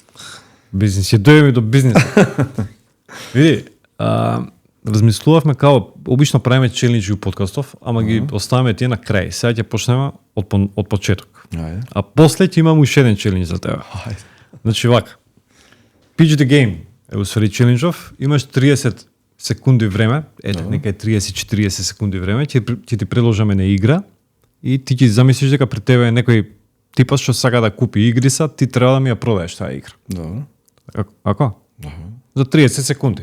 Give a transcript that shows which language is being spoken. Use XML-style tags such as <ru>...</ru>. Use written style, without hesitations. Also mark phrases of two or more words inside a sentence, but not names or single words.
<mk>Бизнис, ја дојдеме до бизнис. Види, размислувавме као обично правиме челенџи у подкастов, ама ги оставаме тие на крај. Сега ќе почнеме од почеток. Ајде. А после ќе имам уште еден челендж за тебе. Ајде. Значи вака.</mk> <en>Pitch the game</en> <mk>е усвари челенџов, имаш 30 секунди време, нека е 30-40 секунди време, ќе ти предложиме на игра и ти ќе замислиш дека пред тебе е некој типас што сака да купи игрица, ти треба да ми ја продадеш таа игра. Добро. Ако? За 30 секунди.</mk>